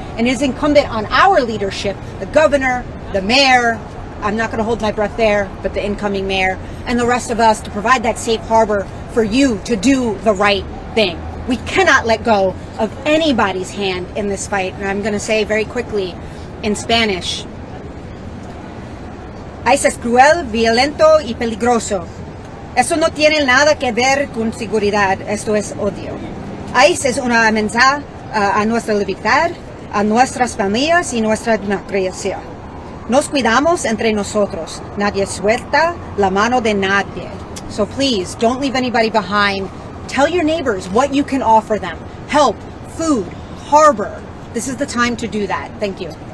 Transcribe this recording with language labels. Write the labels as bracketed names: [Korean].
[English] And it is incumbent on our leadership, the governor, the mayor, I'm not going to hold my breath there, but the incoming mayor, and the rest of us to provide that safe harbor for you to do the right thing. We cannot let go of anybody's hand in this fight. And I'm going to say very quickly in Spanish, [Spanish] ICE es cruel, violento y peligroso. Eso no tiene nada que ver con seguridad, esto es odio. ICE es una amenaza a nuestra libertad, a nuestras familias y nuestra democracia. Nos cuidamos entre nosotros. Nadie suelta la mano de nadie. [English] So please, don't leave anybody behind. Tell your neighbors what you can offer them. Help, food, harbor. This is the time to do that. Thank you.